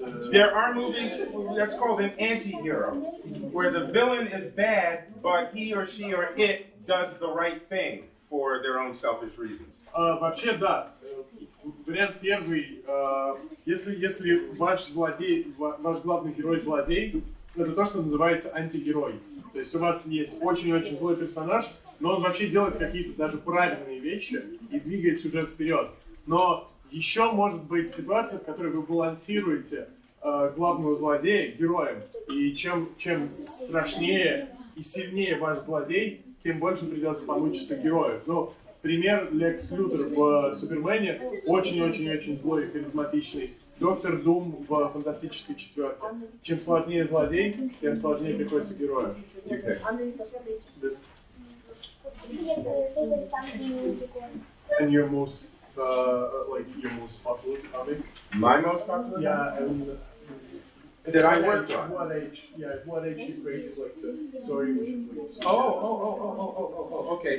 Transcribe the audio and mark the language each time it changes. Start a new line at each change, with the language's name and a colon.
English: There are movies that's called an anti-hero, where the villain is bad, but he or she or it does the right thing for their own selfish reasons.
Russian: Вообще, да. Вариант первый. Если ваш главный герой злодей, это то, что называется антигерой. То есть у вас есть очень-очень злой персонаж, но он вообще делает какие-то даже правильные вещи и двигает сюжет вперед. Но еще может быть ситуация, в которой вы балансируете главного злодея героем. И чем страшнее и сильнее ваш злодей, тем больше придется помучиться герою. Ну, пример Лекс Лютер в Супермене очень-очень-очень злой и харизматичный. Доктор Дум в Фантастической четверке. Чем сложнее злодей, тем сложнее приходится герою.
English: This. And your most, your most popular comic? My most popular? Yeah, and that I worked on. What age you created like the story? Okay.